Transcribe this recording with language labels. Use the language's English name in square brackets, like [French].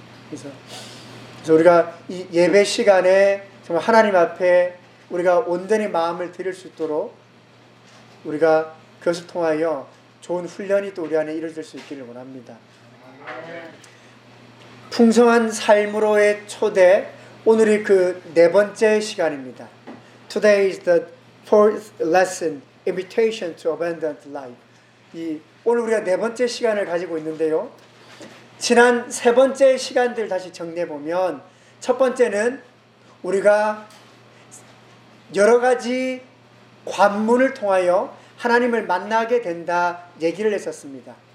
[Korean] 그래서 우리가 이 예배 시간에 정말 하나님 앞에 우리가 온전히 마음을 드릴 수 있도록 우리가 그것을 통하여 좋은 훈련이 또 우리 안에 이루어질 수 있기를 원합니다. 풍성한 삶으로의 초대, 오늘이 그 네 번째 시간입니다. [English] Today is the fourth lesson, Invitation to Abundant Life. [Korean] 이 오늘 우리가 네 번째 시간을 가지고 있는데요, 지난 세 번째 시간들 다시 정리해보면 첫 번째는 우리가 여러 가지 관문을 통하여 하나님을 만나게 된다 얘기를 했었습니다.